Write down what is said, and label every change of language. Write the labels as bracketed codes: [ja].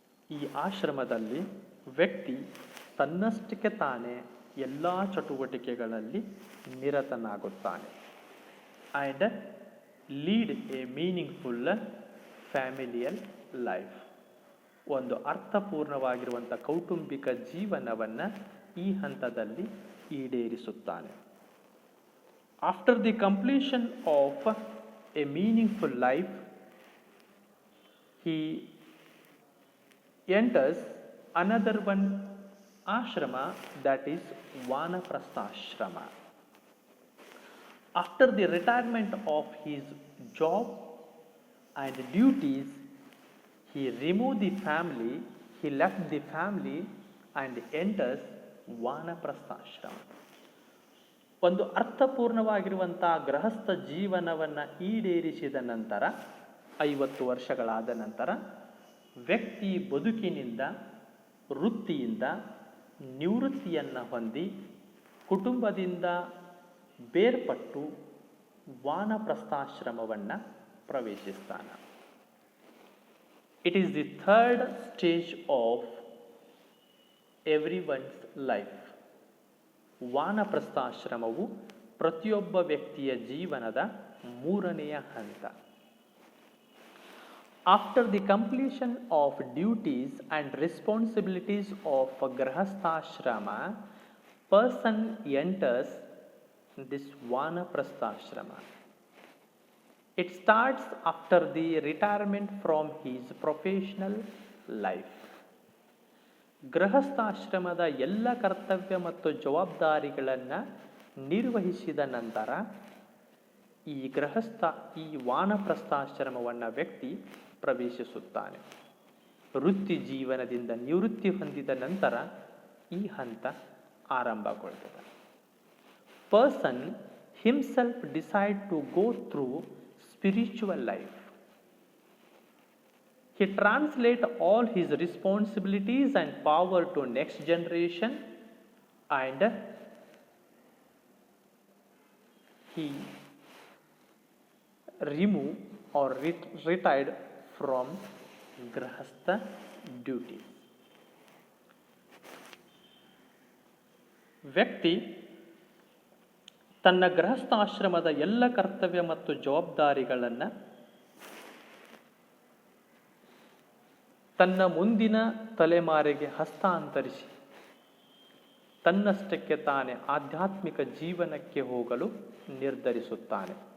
[kn] ಈ ಆಶ್ರಮದಲ್ಲಿ ವ್ಯಕ್ತಿ ತನ್ನಷ್ಟಕ್ಕೆ ತಾನೇ ಎಲ್ಲ ಚಟುವಟಿಕೆಗಳಲ್ಲಿ ನಿರತನಾಗುತ್ತಾನೆ. [en] and lead a meaningful familial life, [kn] ಒಂದು ಅರ್ಥಪೂರ್ಣವಾಗಿರುವಂಥ ಕೌಟುಂಬಿಕ ಜೀವನವನ್ನು ಈ ಹಂತದಲ್ಲಿ ಈಡೇರಿಸುತ್ತಾನೆ. [en] After the completion of a meaningful life, he enters another one ashrama, that is Vanaprastha ashrama. After the retirement of his job and duties, he removed the family, he left the family and enters Vanaprastha ashrama. [kn] ಒಂದು ಅರ್ಥಪೂರ್ಣವಾಗಿರುವಂಥ ಗೃಹಸ್ಥ ಜೀವನವನ್ನು ಈಡೇರಿಸಿದ ನಂತರ 50 ವರ್ಷಗಳಾದ ನಂತರ ವ್ಯಕ್ತಿ ಬದುಕಿನಿಂದ ವೃತ್ತಿಯಿಂದ ನಿವೃತ್ತಿಯನ್ನು ಹೊಂದಿ ಕುಟುಂಬದಿಂದ ಬೇರ್ಪಟ್ಟು ವಾನಪ್ರಸ್ಥಾಶ್ರಮವನ್ನು ಪ್ರವೇಶಿಸ್ತಾನೆ. [en] It is the third stage of everyone's life. [kn] ವಾನಪ್ರಸ್ಥಾಶ್ರಮವು ಪ್ರತಿಯೊಬ್ಬ ವ್ಯಕ್ತಿಯ ಜೀವನದ 3ನೆಯ ಹಂತ. [en] After the completion of duties and responsibilities of a grahasthashrama, person enters this vanaprastha-ashrama. It starts after the retirement from his professional life. [kn] ಗೃಹಸ್ಥಾಶ್ರಮದ ಎಲ್ಲ ಕರ್ತವ್ಯ ಮತ್ತು ಜವಾಬ್ದಾರಿಗಳನ್ನು ನಿರ್ವಹಿಸಿದ ನಂತರ ಈ ವಾನಪ್ರಸ್ಥಾಶ್ರಮವನ್ನು ವ್ಯಕ್ತಿ ಪ್ರವೇಶಿಸುತ್ತಾನೆ. ವೃತ್ತಿ ಜೀವನದಿಂದ ನಿವೃತ್ತಿ ಹೊಂದಿದ ನಂತರ ಈ ಹಂತ ಆರಂಭಗೊಳ್ಳುತ್ತದೆ. [en] Person himself decide to go through spiritual life. He translates all his responsibilities and power to next generation, and he remove or retired from grahastha duties. [kn] ವ್ಯಕ್ತಿ ತನ್ನ ಗೃಹಸ್ಥಾಶ್ರಮದ ಎಲ್ಲ ಕರ್ತವ್ಯ ಮತ್ತು ಜವಾಬ್ದಾರಿಗಳನ್ನು ತನ್ನ ಮುಂದಿನ ತಲೆಮಾರಿಗೆ ಹಸ್ತಾಂತರಿಸಿ ತನ್ನಷ್ಟಕ್ಕೆ ತಾನೇ ಆಧ್ಯಾತ್ಮಿಕ ಜೀವನಕ್ಕೆ ಹೋಗಲು ನಿರ್ಧರಿಸುತ್ತಾನೆ.